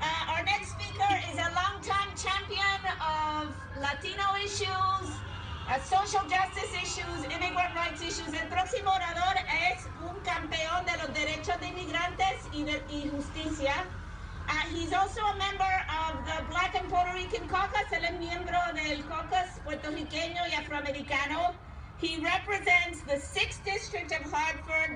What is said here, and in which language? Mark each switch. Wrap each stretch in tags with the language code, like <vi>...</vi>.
<en>Our next speaker is a longtime champion of Latino issues, social justice issues, immigrant rights issues.</en> <es>El próximo orador es un campeón de los derechos de inmigrantes y justicia.</es> <en>He's also a member of the Black and Puerto Rican Caucus.</en> <es>Él es miembro del caucus puertorriqueño y afroamericano.</es> <en>He represents the 6th District of Hartford.</en>